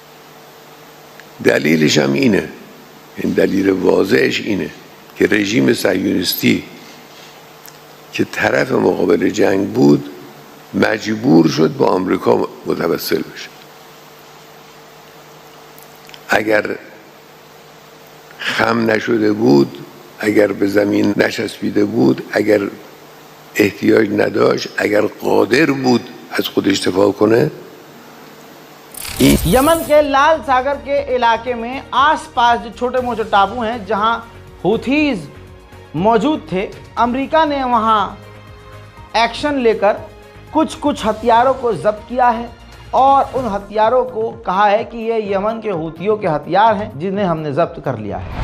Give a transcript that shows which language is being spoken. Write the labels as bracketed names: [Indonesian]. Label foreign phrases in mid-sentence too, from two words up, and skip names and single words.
[Persian] دلیلش هم اینه، این دلیل واضحش اینه که رژیم صهیونیستی که طرف مقابل جنگ بود مجبور شد با آمریکا متوسل بشه. اگر خم نشده بود، اگر به زمین نچسبیده بود، اگر احتیاج نداشت، اگر قادر بود از خودش دفاع کنه. [Hindi] यमन के लाल सागर के इलाके में आसपास जो छोटे मोटे टापू हैं जहां हुथीज मौजूद थे, अमेरिका ने वहां एक्शन लेकर कुछ हथियारों को जब्त किया है और उन हथियारों को कहा है कि ये यमन के हूथियों के हथियार हैं जिन्हें हमने जब्त कर लिया है।